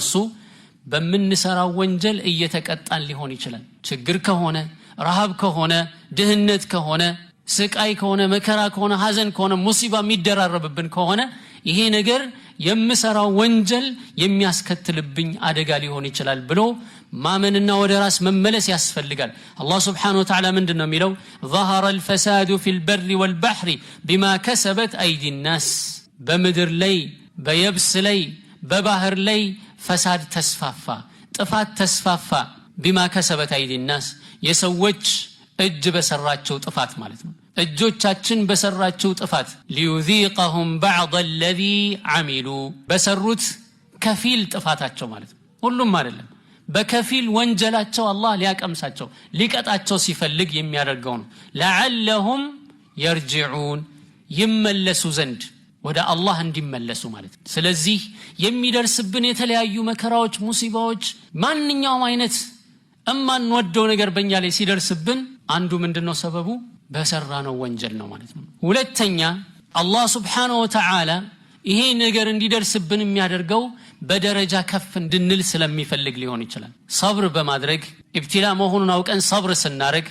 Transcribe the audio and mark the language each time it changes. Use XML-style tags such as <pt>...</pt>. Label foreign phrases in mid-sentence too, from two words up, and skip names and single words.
<am>እሱ በመንሰራው ወንጀል እየተቀጣን ሊሆን ይችላል። ችግር ከሆነ ረሃብ ከሆነ ድህነት ከሆነ ስቃይ ከሆነ መከራ ከሆነ ሐዘን ከሆነ ሙሲባ የሚደራረብብን ከሆነ ይሄ ነገር የምሰራው ወንጀል የሚያስከትልብኝ አደጋ ሊሆን ይችላል ብሎ ማመንና ወደ ራስ መመለስ ያስፈልጋል። አላህ</am> <ar>سبحانه وتعالى</ar> <am>ምንድነው የሚለው?</am> <ar>ظهر الفساد في البر والبحر بما كسبت أيدي الناس</ar> <am>በምድር ላይ በየብስ ላይ በባህር ላይ ፈሳድ ተስፋፋ፣ ጥፋት ተስፋፋ።</am> <ar>بما كسبت أيدي الناس</ar> <am>የሰዎች እጅ በሰራቸው ጥፋት ማለት ነው። እጆቻችን በሰራቸው ጥፋት</am> <ar>ليذيقهم بعض الذي عملوا</ar> <am>በሰሩት ከፊል ጥፋታቸው ማለት ነው። ሁሉም አይደለም፣ በከፊል ወንጀላቸው አላህ ሊያቀምሳቸው ሊቀጣቸው ሲፈልግ የሚያደርገው ነው።</am> <ar>لعلهم يرجعون</ar> <am>ይመለሱ ዘንድ ወደ አላህ እንዲመለሱ ማለት ነው። ስለዚህ የሚደርስብን የተለያዩ መከራዎች፣ ሙሲባዎች፣ ማንኛውም አይነት እማንወደው ነገር በእኛ ላይ ሲደርስብን አንዱ ምንድነው ሰበቡ? በሰራነው ወንጀል ነው ማለት ነው። ሁለተኛ አላህ</am> <ar>سبحانه وتعالى</ar> <am>ይሄ ነገር እንዲደርስብን የሚያደርገው በደረጃ ከፍ እንድንል ስለሚፈልግ ሊሆን ይችላል። ሰብር በማድረግ ኢብቲላ መሆኑን አውቀን ሰብር ስናረግ</am>